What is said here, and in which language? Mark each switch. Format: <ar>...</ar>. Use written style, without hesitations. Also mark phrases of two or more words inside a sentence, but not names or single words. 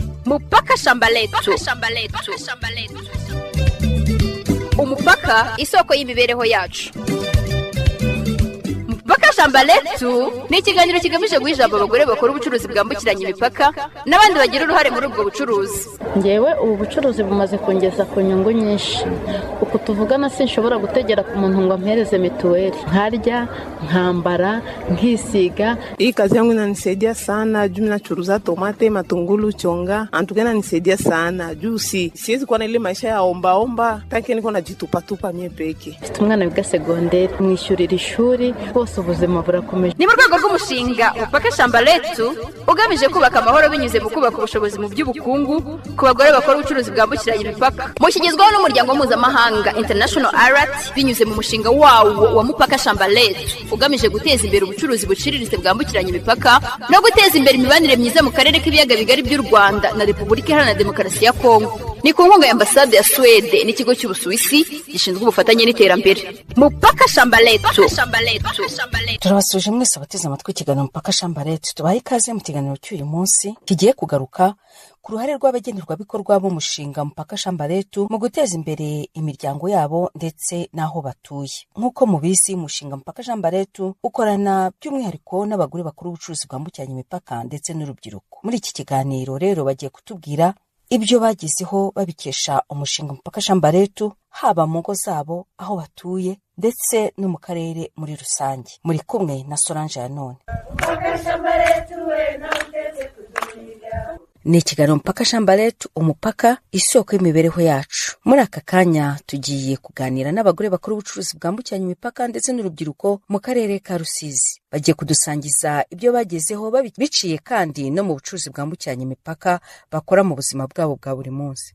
<rw>Mupaka shamba letu. Umupaka isoko y'imibereho yacu. Mupaka shamba letu ni ikiganiro kigamije guhijamba abagore bakora ubucuruzi bwambukiranya imipaka n'abandi bagira uruhare muri ubwo bucuruzi. Ngewe ubu bucuruzi bumaze kongeza ku nyungu nyinshi. Uko tuvugana sinshobora gutegera ku muntu ngo ampereze mituweli. Nkarya, nkambara, nkisiga.</rw> <sw>Hii kazi yangu inanisaidia sana. Juu nachuruza tomate, matungulu, chonga. Antuka inanisaidia sana. Juu siwezi kuwa na ile maisha ya omba. Tanki niko najitupa mie peke.</sw> <rw>Mfite umwana wiga segonderi, mwishyurira ishuri, bose ubuzima burakomeje. Ni mu rwego rw'umushinga Mupaka shamba letu ugamije kubaka amahoro binyuze mu kubaka ubushobozi mu by'ubukungu ku bagore bakora ubucuruzi bwambukiranya imipaka. Mushyigizwaho n'umuryango mpuzamahanga International Alert binyuze mu mushinga wawo wa Mupaka shamba letu ugamije guteza imbere ubucuruzi buciriritse bwambukiranya imipaka no guteza imbere imibanire myiza mu karere k'ibiyaga bigari by'u Rwanda na Repubulika Iharanira Demokarasi ya Kongo. Ni ku nkunga ya ambasade ya Swede n'ikigo cy'Ubusuwisi gishinzwe ubufatanye n'iterambere. Mupaka shamba letu. Turabasuje mwese abateze amatwi ikiganiro Mupaka shamba letu. Tubaye ikaze mu kiganiro cy'uyu munsi kigiye kugaruka ku ruhare rw'abagenerwabikorwa b'umushinga Mupaka shamba letu mu guteza imbere imiryango yabo ndetse n'aho batuye. Nk'uko mubizi, umushinga Mupaka shamba letu ukorana by'umwihariko n'abagore bakora ubucuruzi bwambukiranya imipaka ndetse n'urubyiruko. Muri iki kiganiro rero bagiye kutubwira ibyo bagizeho babikesha umushinga Mupaka shamba letu, haba mu ngo zabo, aho batuye ndetse no mu karere muri rusange. Muri kumwe na Solange Yanone. Ni ikiganiro Mupaka shamba letu, umupaka isoko y'imibereho yacu. Muri aka kanya tugiye kuganira n'abagore bakora ubucuruzi bwambukiranya imipaka ndetse n'urubyiruko mu karere ka Rusizi. Bagiye kudusangiza ibyo bagezeho biciye kandi no mu bucuruzi bwambukiranya imipaka bakora mu buzima bwabo bwa buri munsi.</rw>